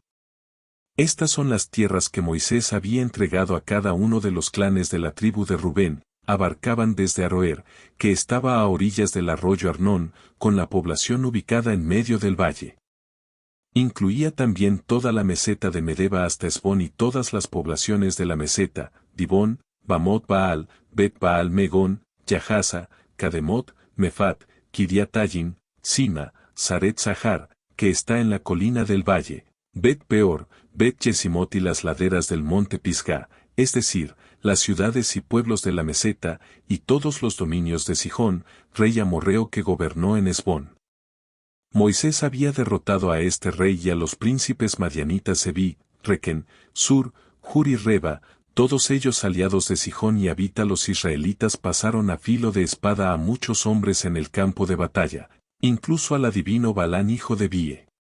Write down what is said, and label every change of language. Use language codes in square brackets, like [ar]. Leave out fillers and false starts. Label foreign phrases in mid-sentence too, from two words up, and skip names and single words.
[es] Estas son las tierras que Moisés había entregado a cada uno de los clanes de la tribu de Rubén, abarcaban desde Aroer, que estaba a orillas del arroyo Arnón, con la población ubicada en medio del valle. Incluía también toda la meseta de Medeba hasta Esbón y todas las poblaciones de la meseta, Dibón, Bamot Baal, Bet Baal Megón, Yahaza, Kademot, Mefat, Kiriatayim, Sima, Saret Sahar, que está en la colina del valle, Bet Peor, Bet Yesimot y las laderas del monte Pisgah, es decir, las ciudades y pueblos de la meseta, y todos los dominios de Sihón, rey amorreo que gobernó en Esbón. Moisés había derrotado a este rey y a los príncipes madianitas Evi, Requen, Sur, Hur y Reba, todos ellos aliados de Sihón, y habita los israelitas pasaron a filo de espada a muchos hombres en el campo de batalla, incluso al adivino Balán hijo de Bie.